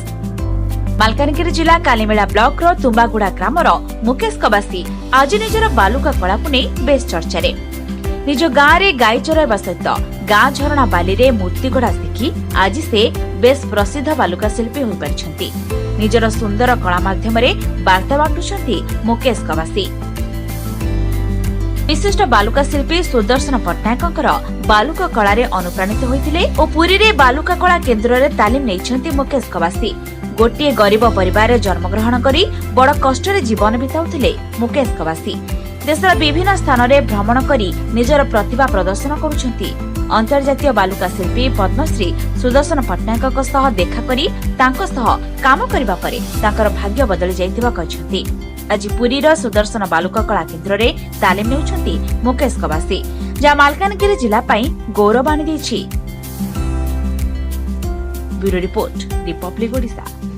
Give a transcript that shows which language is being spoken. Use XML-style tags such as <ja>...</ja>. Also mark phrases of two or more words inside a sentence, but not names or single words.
<or>ମାଲକାନଗିରି ଜିଲ୍ଲା କାଳିମେଳା ବ୍ଲକ ର ତୁମ୍ବାଗୁଡ଼ା ଗ୍ରାମର ମୁକେଶ କବାସୀ ଆଜି ନିଜର ବାଲୁକା କଳାକୁ ନେଇ ବେଶ ଚର୍ଚ୍ଚା ରେ। ନିଜ ଗାଁରେ ଗାଈ ଚରାଇବା ସହିତ ଗାଁ ଝରଣା ବାଲି ରେ ମୂର୍ତ୍ତି ଗଢ଼ା ଶିଖି ଆଜି ସେ ବେଶ ପ୍ରସିଦ୍ଧ ବାଲୁକା ଶିଳ୍ପୀ ହୋଇ ପାରିଛନ୍ତି। ନିଜର ସୁନ୍ଦର କଳା ମାଧ୍ୟମ ବାର୍ତ୍ତା ବାଣ୍ଟୁଛନ୍ତି ମୁକେଶ କବାସୀ। ବିଶିଷ୍ଟ ବାଲୁକା ଶିଳ୍ପୀ ସୁଦର୍ଶନ ପଟ୍ଟନାୟକଙ୍କର ବାଲୁକା କଳା ରେ ଅନୁପ୍ରାଣିତ ହୋଇଥିଲେ ଓ ପୁରୀ ରେ ବାଲୁକା କଳା କେନ୍ଦ୍ର ରେ ତାଲିମ ନେଇଛନ୍ତି ମୁକେଶ କବାସୀ। ଗୋଟିଏ ଗରିବ ପରିବାର ରେ ଜନ୍ମଗ୍ରହଣ କରି ବଡ଼ କଷ୍ଟ ରେ ଜୀବନ ବିତାଉଥିଲେ ମୁକେଶ କବାସୀ। ଦେଶର ବିଭିନ୍ନ ସ୍ଥାନ ରେ ଭ୍ରମଣ କରି ନିଜର ପ୍ରତିଭା ପ୍ରଦର୍ଶନ କରୁଛନ୍ତି। ଅନ୍ତର୍ଜାତୀୟ ବାଲୁକା ଶିଳ୍ପୀ ପଦ୍ମଶ୍ରୀ ସୁଦର୍ଶନ ପଟ୍ଟନାୟକ ସହ ଦେଖା କରି ତାଙ୍କ ସହ କାମ କରିବା ପରେ ତାଙ୍କର ଭାଗ୍ୟ ବଦଳି ଯାଇଥିବା କହୁଛନ୍ତି। ଆଜି ପୁରୀର ସୁଦର୍ଶନ ବାଲୁକା କଳା କେନ୍ଦ୍ର ରେ ତାଲିମ ନେଉଛନ୍ତି ମୁକେଶ କବାସୀ, ଯାହା ମାଲକାନଗିରି ଜିଲ୍ଲା ପାଇଁ ଗୌରବ ଆଣି ଦେଇଛି।</or> <en>Bureau report, Republic Odisha.</en>